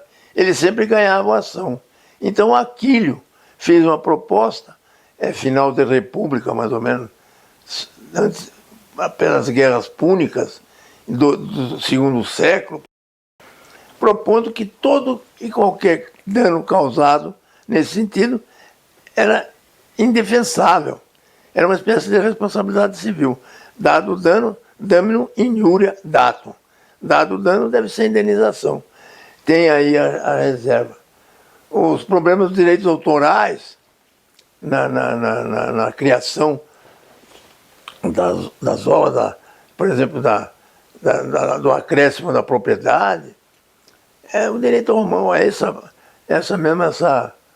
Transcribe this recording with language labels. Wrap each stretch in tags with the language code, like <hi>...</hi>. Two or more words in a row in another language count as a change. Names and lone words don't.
<pt>Eles sempre ganhavam ação. Então Aquílio fez uma proposta, final da República, mais ou menos, antes, apenas guerras púnicas, do segundo século, propondo que todo e qualquer dano causado nesse sentido era indefensável. Era uma espécie de responsabilidade civil. Dado o dano,</pt> <la>damnum iniuria datum.</la> <pt>Dado o dano, deve ser indenização. Tem aí a reserva. Os problemas dos direitos autorais na criação das obras, por exemplo, do acréscimo da propriedade, o direito romano é essa</pt>